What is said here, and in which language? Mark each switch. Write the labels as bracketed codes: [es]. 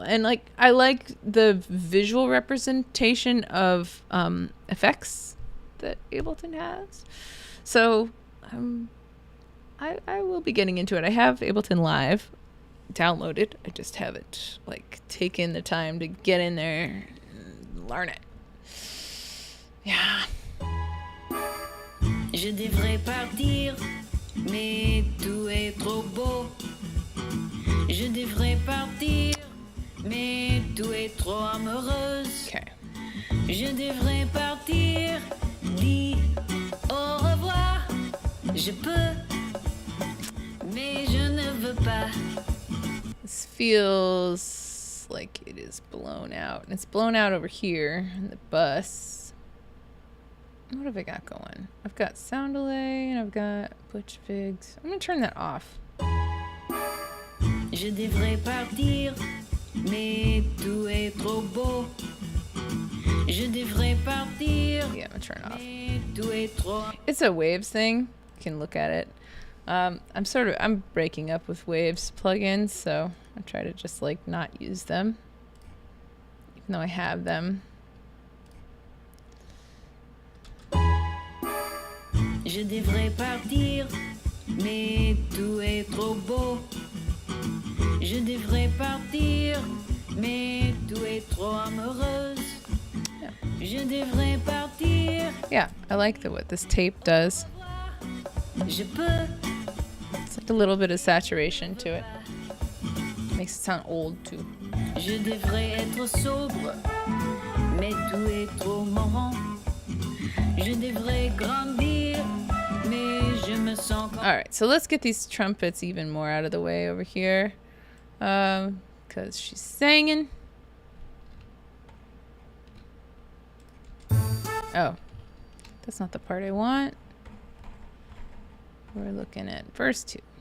[en] And, like, I like the visual representation of effects that Ableton has. So, I will be getting into it. I have Ableton Live downloaded. I just haven't like taken the time to get in there and learn it. Yeah. [fr] Je devrais partir, mais tout est trop beau. Je devrais partir, mais tout est trop amoureuse. [en] Okay. [fr] Je devrais partir, dis au revoir. Je peux, mais je ne veux pas. [en] This feels like it is blown out. And it's blown out over here in the bus. What have I got going? I've got sound delay and I've got butch figs. I'm going to turn that off. [fr] Je devrais partir, mais tout est trop beau. Je devrais partir. [en] Yeah, I'm going to turn it off. It's a waves thing. You can look at it. I'm breaking up with Waves plugins, so I try to just like not use them, even though I have them. [fr] Je devrais partir, mais tout est trop beau. Je devrais partir, mais tout est trop amoureuse. Je devrais partir. [en] Yeah, I like what this tape does. [fr] Je peux. [en] It's like a little bit of saturation to it. Makes it sound old too. [fr] Je devrais être sobre, mais tout est trop marrant. Je devrais grandir, mais je me sens. [en] All right, so let's get these trumpets even more out of the way over here, because she's singing. Oh, that's not the part I want. We're looking at verse 2.